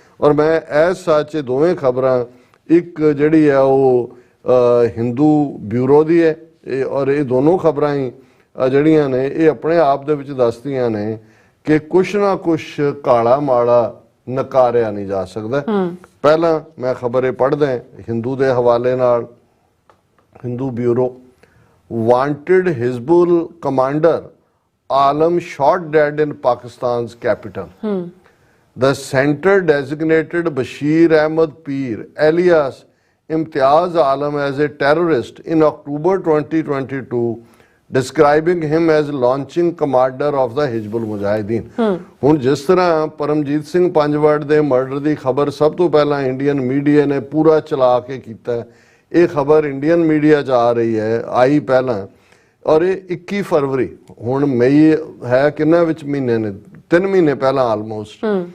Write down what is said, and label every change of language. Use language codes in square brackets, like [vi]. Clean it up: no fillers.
[pa] ਔਰ ਮੈਂ ਇਸ ਸੱਚ ਇਹ ਦੋਵੇਂ ਖਬਰਾਂ, ਇੱਕ ਜਿਹੜੀ ਹੈ ਉਹ ਹਿੰਦੂ ਬਿਊਰੋ ਦੀ ਹੈ ਔਰ ਇਹ ਦੋਨੋਂ ਖਬਰਾਂ ਹੀ ਜਿਹੜੀਆਂ ਨੇ ਇਹ ਆਪਣੇ ਆਪ ਦੇ ਵਿੱਚ ਦੱਸਦੀਆਂ ਨੇ ਕਿ ਕੁਛ ਨਾ ਕੁਛ ਕਾਲਾ ਮਾੜਾ ਨਕਾਰਿਆ ਨਹੀਂ ਜਾ ਸਕਦਾ। ਪਹਿਲਾਂ ਮੈਂ ਖਬਰ ਇਹ ਪੜ੍ਹਦਾ ਹਿੰਦੂ ਦੇ ਹਵਾਲੇ ਨਾਲ, Hindu bureau, [en] wanted Hizbul commander Alam shot dead in Pakistan's capital. The center designated Bashir Ahmed Peer alias Imtiaz Alam as a terrorist in October 2022, describing him as launching commander of the Hizbul Mujahideen. [pa] ਹੁਣ ਜਿਸ ਤਰ੍ਹਾਂ ਪਰਮਜੀਤ ਸਿੰਘ ਪੰਜਵੜ ਦੇ murder ਦੀ ਖਬਰ ਸਭ ਤੋਂ ਪਹਿਲਾਂ Indian media ਨੇ ਪੂਰਾ ਚਲਾ ਕੇ ਕੀਤਾ, ਇਹ ਖਬਰ ਇੰਡੀਅਨ ਮੀਡੀਆ 'ਚ ਆ ਰਹੀ ਹੈ, ਆਈ ਪਹਿਲਾਂ, ਔਰ ਇਹ 21 ਫਰਵਰੀ, ਹੁਣ ਮਈ ਹੈ ਕਿੰਨਾ ਵਿੱਚ ਮਹੀਨੇ ਨੇ, 3 ਮਹੀਨੇ ਪਹਿਲਾਂ ਆਲਮੋਸਟ,